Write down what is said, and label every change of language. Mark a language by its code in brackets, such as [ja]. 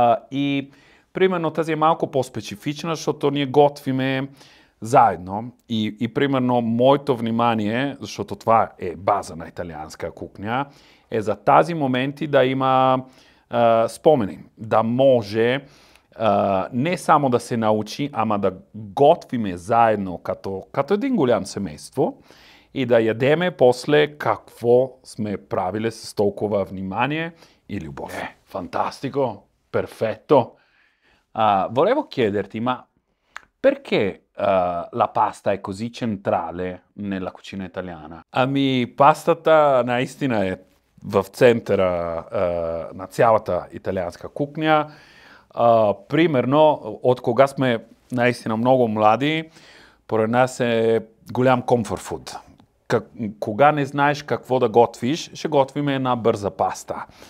[bg] И примерно тази е малко по-специфична, защото ние готвиме заедно и примерно моето внимание, защото това е база на италианска кухня, е за тази моменти да има спомени, да може не само да се научи, ама да готвиме заедно като един голям семейство и да ядеме после какво сме правили с толкова внимание и любов. [it] Fantastico, perfetto. Volevo chiederti, ma perché la pasta è così centrale nella cucina italiana? [bg] Ами, пастата наистина е в центъра на цялата италианска кухня. Примерно, от кога сме наистина много млади, поред нас е голям [en] comfort food. [bg] Кога не знаеш какво да готвиш, ще готвим една бърза паста.